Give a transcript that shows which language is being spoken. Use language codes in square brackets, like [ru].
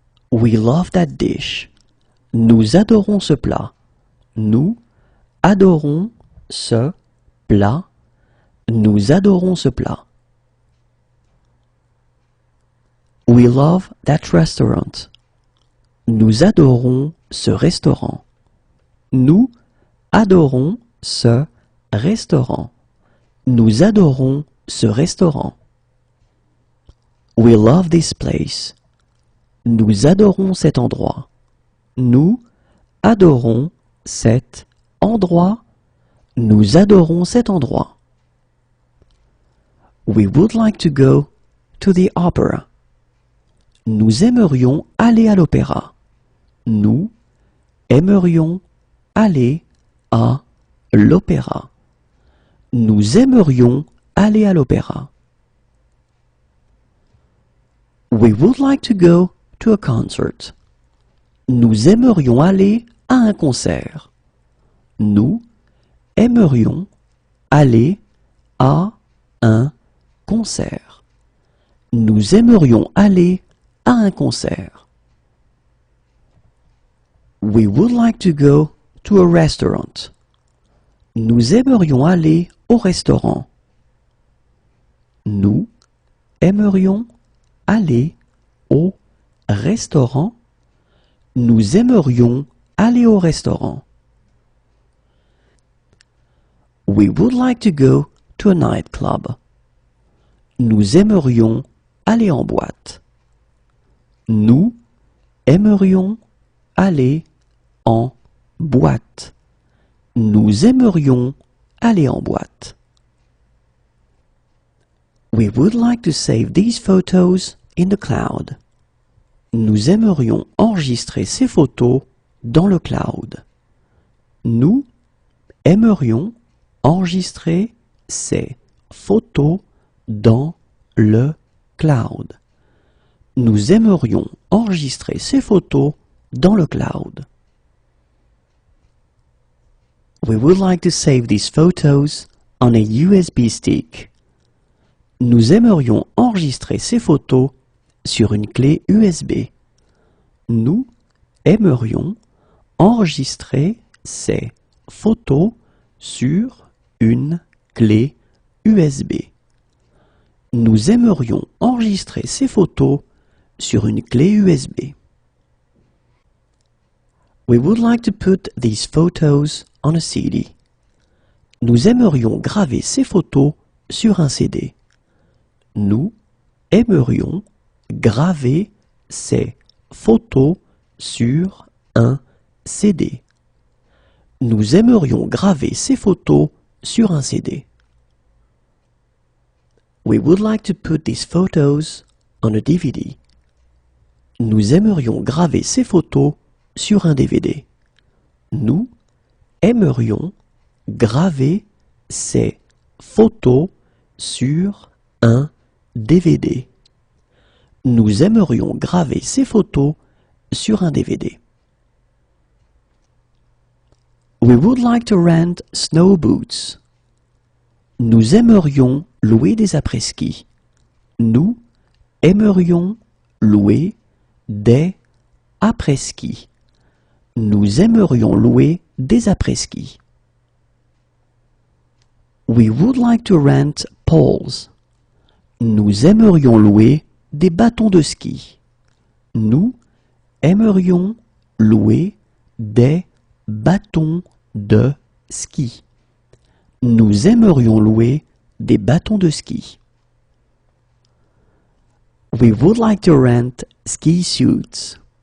[en] We love that dish. [fr] Nous adorons ce plat. Nous adorons ce plat. Nous adorons ce plat. [en] We love that restaurant. [fr] Nous adorons ce restaurant. Nous adorons ce restaurant. Nous adorons ce restaurant. [en] We love this place. [fr] Nous adorons cet endroit. Nous adorons cet endroit. Nous adorons cet endroit. [en] We would like to go to the opera. [fr] Nous aimerions aller à l'opéra. Nous aimerions aller à l'opéra. Nous aimerions aller à l'opéra. [en] We would like to go to a concert. [fr] Nous aimerions aller à un concert. Nous aimerions aller à un concert. Nous aimerions aller à un concert. [en] We would like to go to a restaurant. [fr] Nous aimerions aller au restaurant. Nous aimerions aller au restaurant. Nous aimerions aller au restaurant. [en] We would like to go to a nightclub. [fr] Nous aimerions aller en boîte. Nous aimerions aller en boîte. Nous aimerions aller en boîte. [en] We would like to save these photos in the cloud. [fr] Nous aimerions enregistrer ces photos dans le cloud. Nous aimerions enregistrer ces photos dans le cloud. Nous aimerions enregistrer ces photos dans le cloud. [en] We would like to save these photos on a USB stick. [fr] Nous aimerions enregistrer ces photos sur une clé USB. Nous aimerions enregistrer ces photos sur une clé USB. Nous aimerions enregistrer ces photos sur une clé USB. [en] We would like to put these photos on a CD. [fr] Nous aimerions graver ces photos sur un CD. Nous aimerions graver ces photos sur un CD. Nous aimerions graver ces photos sur un CD. [en] We would like to put these photos on a DVD. [fr] Nous aimerions graver ces photos sur un DVD. Nous aimerions graver ces photos sur un DVD. Nous aimerions graver ces photos sur un DVD. [en] We would like to rent snow boots. [fr] Nous aimerions louer des après-ski. Nous aimerions louer des après-ski. Nous aimerions louer des après-ski. [en] We would like to rent poles. [fr] Nous aimerions louer des bâtons de ski. Nous aimerions louer des bâtons de ski. Nous aimerions louer des bâtons de ski. [en] We would like to rent ski suits.